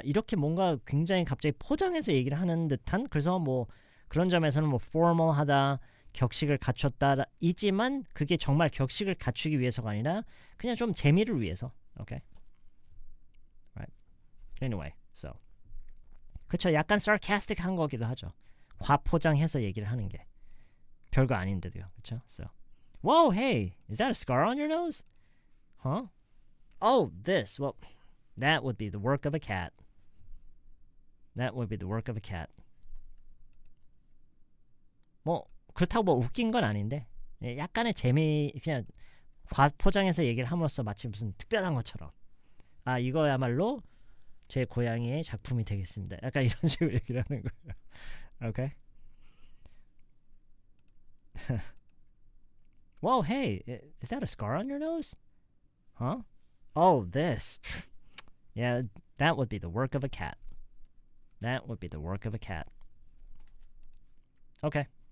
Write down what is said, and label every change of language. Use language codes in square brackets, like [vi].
[ko] 이렇게 뭔가 굉장히 갑자기 포장해서 얘기를 하는 듯한 그래서 그런 점에서는 formal하다, 격식을 갖췄다이지만 그게 정말 격식을 갖추기 위해서가 아니라 그냥 좀 재미를 위해서. [en] Okay? Right. Anyway, so [ko] 그쵸 약간 sarcastic한 거기도 하죠. 과포장해서 얘기를 하는 게 별거 아닌데도요. 그쵸? [en] So, whoa, hey, is that a scar on your nose? Huh? Oh, this. Well, that would be the work of a cat. That would be the work of a cat. [ko] 그렇다고 웃긴 건 아닌데 약간의 재미 그냥 과포장해서 얘기를 함으로써 마치 무슨 특별한 것처럼 이거야말로 제 고양이의 작품이 되겠습니다. 약간 이런 식으로 얘기를 하는 거예요. [en] Okay? Whoa, hey, is that a scar on your nose? Huh? Oh, this. Yeah, that would be the work of a cat. That would be the work of a cat. Okay.